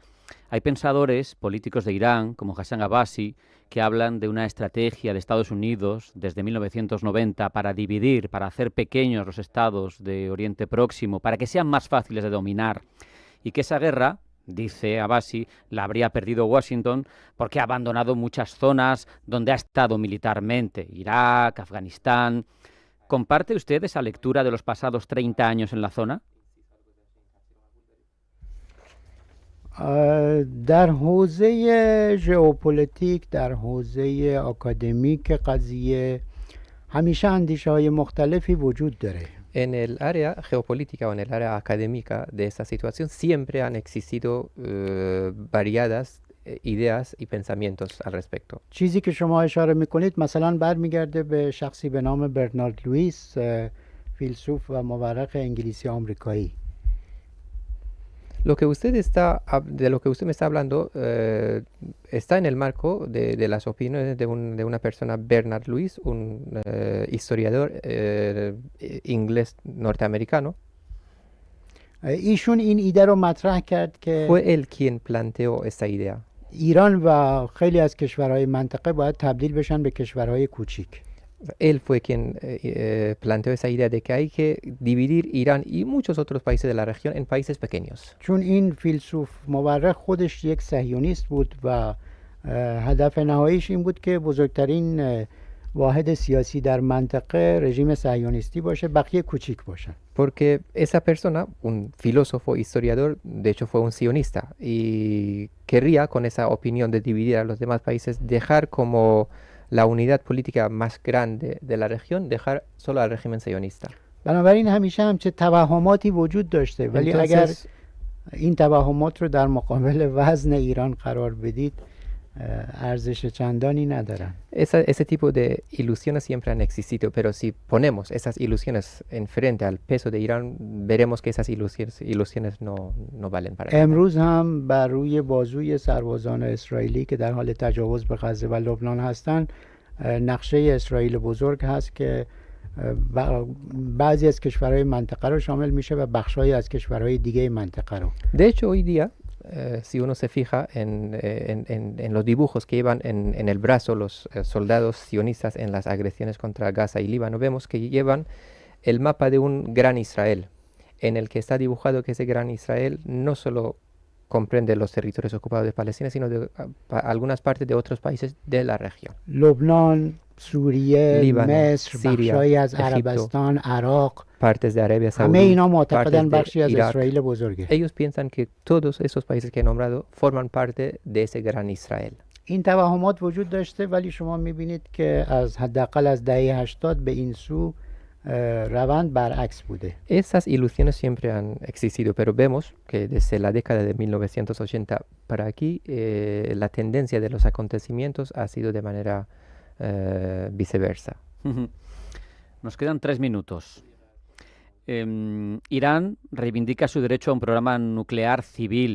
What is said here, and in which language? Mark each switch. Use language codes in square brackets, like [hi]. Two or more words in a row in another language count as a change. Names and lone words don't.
[es] Hay pensadores políticos de Irán, como Hassan Abbasi, que hablan de una estrategia de Estados Unidos desde 1990 para dividir, para hacer pequeños los estados de Oriente Próximo, para que sean más fáciles de dominar, y que esa guerra, dice Abbasi, la habría perdido Washington porque ha abandonado muchas zonas donde ha estado militarmente, Irak, Afganistán. ¿Comparte usted esa lectura de los pasados 30 años en la zona? [fa] در حوزه ژئوپلیتیک، در حوزه آکادمیک قضیه همیشه اندیشه‌های مختلفی وجود داره. [es] En el área geopolítica o en el área académica de esta situación siempre han existido variadas ideas y pensamientos al respecto. [fa] چیزی که شما اشاره میکنید مثلا برمیگرده به شخصی به نام برنارد لوئیس، فیلسوف و مورخ انگلیسی آمریکایی. [es] De lo que usted me está hablando está en el marco de las opiniones de una persona, Bernard Lewis, un historiador inglés norteamericano. [fa] ایشون این ایده رو مطرح کرد که [es] Fue él quien planteó esta idea. [fa] ایران و خیلی از کشورهای منطقه باید تبدیل بشن به کشورهای کوچیک. [es] Él fue quien planteó esa idea de que hay que dividir Irán y muchos otros países de la región en países pequeños. [fa] چون این فیلسوف مورخ خودش یک صهیونیست بود و هدف نهاییش این بود که بزرگترین واحد سیاسی در منطقه رژیم صهیونیستی باشه، بقیه کوچیک باشن. [es] Porque esa persona, un filósofo, historiador, de hecho fue un sionista y querría con esa opinión de dividir a los demás países dejar como la unidad política más grande de la región, dejar solo al régimen sionista. [fa] بنابراین همیشه همچه توهماتی وجود داشته، ولی اگر این توهمات رو در مقابل وزن ایران قرار بدید ارزش چندانی ندارن. [es] Ese tipo de ilusiones siempre han existido, pero si ponemos esas ilusiones en frente al peso de Irán, veremos que esas ilusiones no valen para nada. [fa] امروز هم بر روی بازوی سربازان اسرائیلی که در حال تجاوز به غزه و لبنان هستند نقشه اسرائیل بزرگ هست که بعضی از کشورهای منطقه رو شامل میشه و بخشایی از کشورهای دیگه منطقه رو. [es] De hecho, hoy día, si uno se fija en los dibujos que llevan en el brazo los soldados sionistas en las agresiones contra Gaza y Líbano, vemos que llevan el mapa de un gran Israel, en el que está dibujado que ese gran Israel no solo comprende los territorios ocupados de Palestina, sino de algunas partes de otros países de la región. [fa] لبنان، سوریه، [es] Líbano, [fa] مصر، [es] Siria, [fa] بخشایی از [es] Egipto, [fa] عربستان، عراق، [es] partes de Arabia [fa] همه [es] Saudí, [fa] اینا معتقدن [es] partes [fa] بخشی [es] de [fa] از [es] Irak. [fa] اسرائیل بزرگه. [es] Ellos piensan que todos esos países que he nombrado forman parte de ese gran Israel. [fa] این توهمات وجود داشته، ولی شما میبینید که از حداقل از دهه 80 به این سو روند برعکس بوده. [es] Esas ilusiones siempre han existido, pero vemos que desde la década de 1980 para aquí la tendencia de los acontecimientos ha sido de manera viceversa. Nos quedan 3 minutos. Irán reivindica su derecho a un programa nuclear civil.